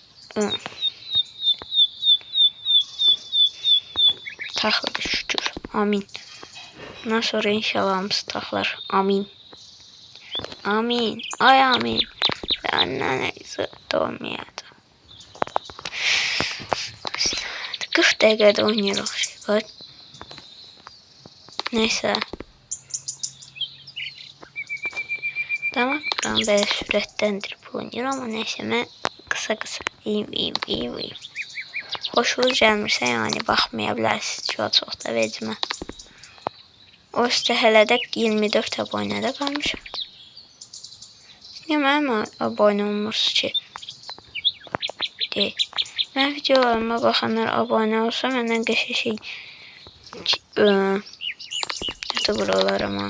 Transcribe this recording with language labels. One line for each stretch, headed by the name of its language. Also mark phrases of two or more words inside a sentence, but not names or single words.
Azerbaijani: Taxladı şükür. Amin. Bundan sonra inşallah hamısı taxlar. Amin. Amin. Ay amin.
Turkish: Benden neyse
Azerbaijani: olmayacaq. 40 dəqiqədə oynayırıq. Bax.
Turkish: Neyse. Tamam. Ben böyle
Azerbaijani: sürətlendirip oynayıram.
Turkish: Ama neyse ben kısa iyiyim.
Azerbaijani: Hoşunuz gəlmirsə yani baxmaya bilərsiniz. Çox da vecimə. O üstə hələ də 24 abunədə qalmışam. Niyə mənim abunə olmursunuz ki? Deyil. Mən videolarıma baxanlar abunə olsa məndən qəşəng şey YouTuber olaram ha.